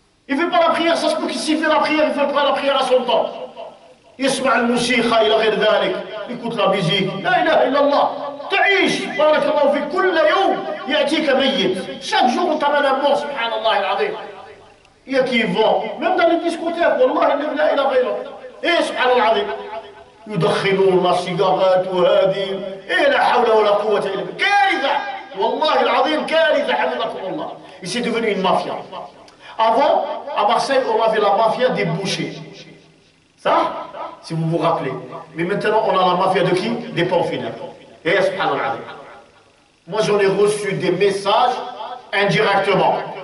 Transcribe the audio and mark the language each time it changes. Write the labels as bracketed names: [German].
[French] Il ne fait pas la prière, ça se peut qu'il s'y fait la prière, il ne fait pas la prière à son temps. [Arabic] يسمع الموسيقى إلى غير ذلك، يكوت لا ميزيك، لا إله إلا الله. تعيش بارك الله فيك، كل يوم يأتيك ميت، [French] chaque jour on t'amène un mort، [Arabic] سبحان الله العظيم. [French] Il y a qui vont, même dans les discothèques، [Arabic] والله لا إله غيره. إيه سبحان الله العظيم. يدخنون السيجارات وهذه، إيه لا حول ولا قوة إلا بالله. كارثة والله العظيم، كارثة حفظكم الله. [French] Et c'est devenu une mafia. Avant, à Marseille, on avait la mafia des bouchers. Ça, si vous vous rappelez. Mais maintenant, on a la mafia de qui? Des pompes funèbres. Et subhanallah. Moi, j'en ai reçu des messages indirectement.